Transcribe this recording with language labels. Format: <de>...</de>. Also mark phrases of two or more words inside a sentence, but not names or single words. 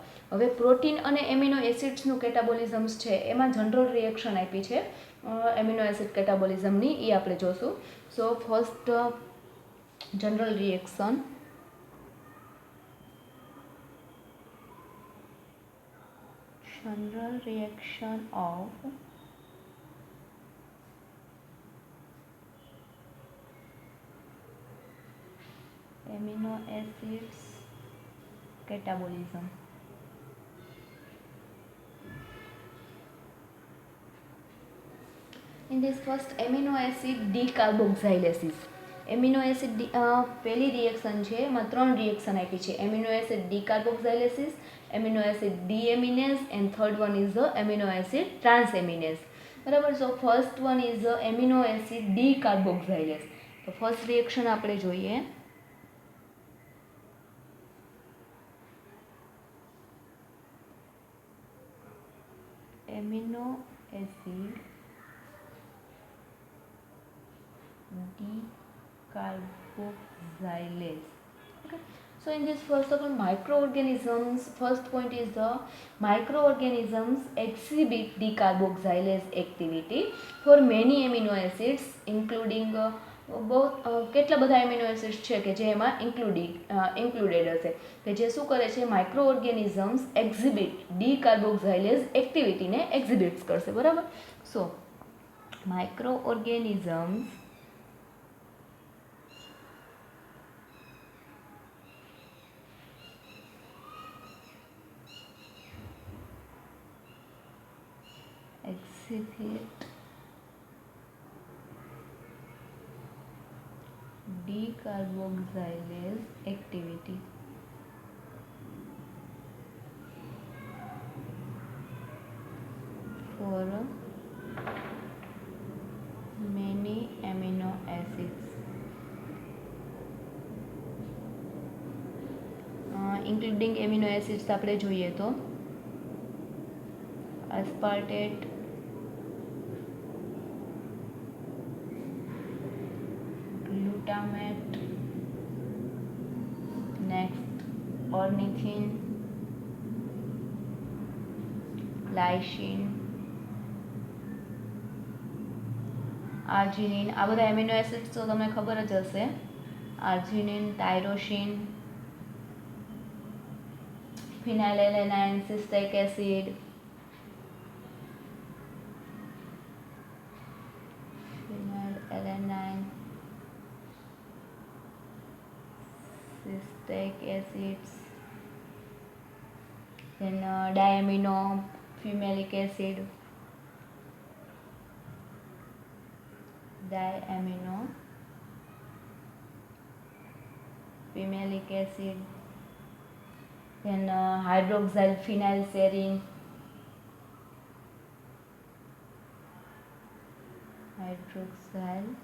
<gu>હવે પ્રોટીન અને એમિનો એસિડ્સનું કેટાબોલિઝમ્સ છે એમાં</gu> <en>general reaction</en> <gu>આપી છે</gu> <en>amino acid</en> <gu>કેટાબોલિઝમની એ આપણે જોશું.</gu> <en>So first general reaction of amino acids catabolism. In this first amino acid decarboxylases.</en> <gu>એમિનો એસિડ પહેલી રિએક્શન છે એમાં 3 રિએક્શન આપી છે.</gu> <en>Amino acid decarboxylases, amino acid deaminase and third one is the amino acid transaminase.</en> <gu>બરાબર.</gu> <en>So first one is the amino acid decarboxylase.</en> <gu>તો</gu> <en>first reaction</en> <gu>આપણે જોઈએ.</gu> <en>amino acid decarboxylase. Okay. So in this first of all microorganisms, first point is the microorganisms exhibit decarboxylase activity for many amino acids including</en> <gu>કેટલા બધા</gu> <en>amino acids</en> <gu>છે કે જે એમાં ઇન્ક્લુડેડ હશે કે જે શું કરે છે</gu> <en>micro organisms exhibit decarboxylase activity exhibits</en> <gu>કરશે. બરાબર.</gu> <en>So micro organisms exhibit decarboxylase activity for many amino acids including amino acids</en> <gu>આપણે જોઈએ તો</gu> <en>aspartate, glutamate, next ornithine, lysine, arginine.</en> <gu>આ બધા એમિનો એસિડ્સ તો તમને ખબર જ હશે.</gu> <en>Arginine, tyrosine, phenylalanine, cystic acid, phenylalanine, citric acids, then diamino fumaric acid, diamino fumaric acid, then hydroxyl phenylserine, hydroxyl</en>